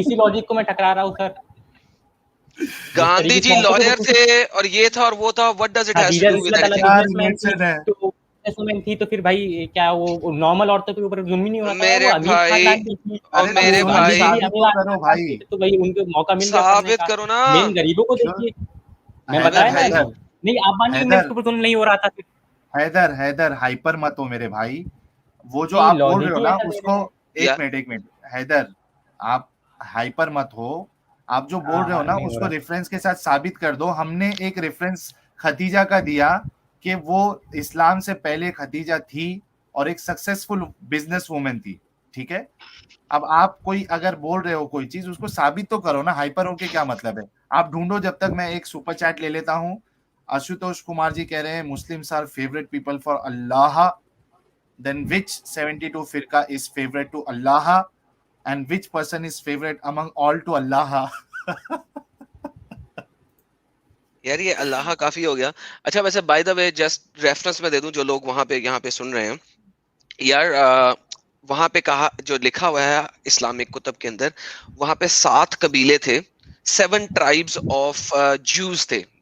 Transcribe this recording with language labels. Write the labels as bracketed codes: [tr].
[ur] اسی لاجک کو میں ٹکرا رہا ہوں سر. گاندھی جی لائر تھے اور یہ تھا اور وہ تھا. [en] what does it has to do with anything? [ur] تھی تو پھر بھائی کیا وہ نارمل عورتوں کے اوپر ظلم ہی نہیں ہو رہا تھا؟ میرے بھائی اور میرے بھائی تو بھائی ان کو موقع مل گیا ثابت کرو نا. مین غریبوں کو دیکھیے, میں بتایا نا. نہیں آپ مانیے انڈینس کے اوپر ظلم نہیں ہو رہا تھا. حیدر ہائپر مت ہو میرے بھائی. وہ جو آپ بول رہے ہو نا اس کو, ایک منٹ حیدر, آپ ہائپر مت ہو. آپ جو بول رہے ہو نا اس کو ریفرنس کے ساتھ ثابت کر دو. ہم نے ایک ریفرنس خدیجہ کا دیا کہ وہ اسلام سے پہلے خدیجہ تھی اور ایک سکسیسفل بزنس وومن تھی, ٹھیک ہے. اب آپ کوئی اگر بول رہے ہو کوئی چیز, اس کو ثابت تو کرو نا. ہائپر ہو کے کیا مطلب ہے؟ آپ ڈھونڈو جب تک میں ایک سپر چیٹ لے لیتا ہوں. [en] Ashutosh Kumar ji [ur] کہہ رہے ہیں [en] Muslims are favourite people for Allah, then which 72 firqa is favorite to Allah and which person is favorite among all to Allah. [ur] یار یہ اللہ کافی ہو گیا. اچھا ویسے by the way just reference میں دے دوں جو لوگ وہاں پہ یہاں پہ سن رہے ہیں یار, وہاں پہ کہا جو لکھا ہوا ہے اسلامک کتب کے اندر, وہاں پہ 7 قبیلے تھے, 7 [en] tribes of Jews [ur] تھے.